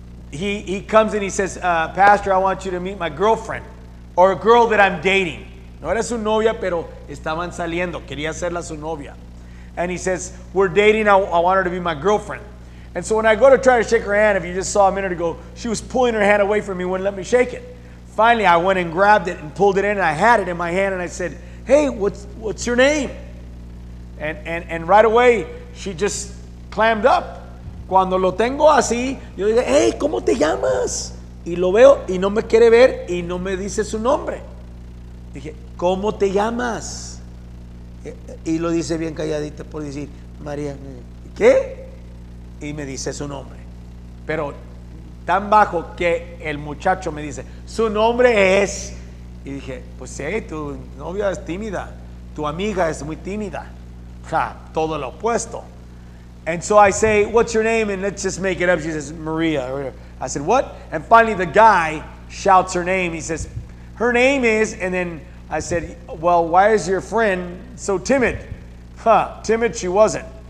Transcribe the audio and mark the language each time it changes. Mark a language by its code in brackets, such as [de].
[en] He comes and he says, Pastor, I want you to meet my girlfriend, or a girl that I'm dating. [es] No era su novia, pero estaban saliendo. Quería hacerla su novia. [en] And he says, we're dating. I want her to be my girlfriend. And so when I go to try to shake her hand, if you just saw a minute ago, she was pulling her hand away from me, wouldn't let me shake it. Finally, I went and grabbed it and pulled it in, and I had it in my hand, and I said, hey, what's your name? And right away, she just clammed up. [es] Cuando lo tengo así, yo digo, hey, ¿cómo te llamas? Y lo veo y no me quiere ver y no me dice su nombre. Dije, ¿cómo te llamas? Y lo dice bien calladito por decir, María. ¿Qué? Y me dice su nombre. Pero tan bajo que el muchacho me dice, su nombre es. Y dije, pues sí, tu novia es tímida, tu amiga es muy tímida. Todo lo opuesto. [en] And so I say, what's your name? And let's just make it up. She says, Maria. I said, what? And finally the guy shouts her name. He says, her name is, and then I said, well, why is your friend so timid? Timid she wasn't.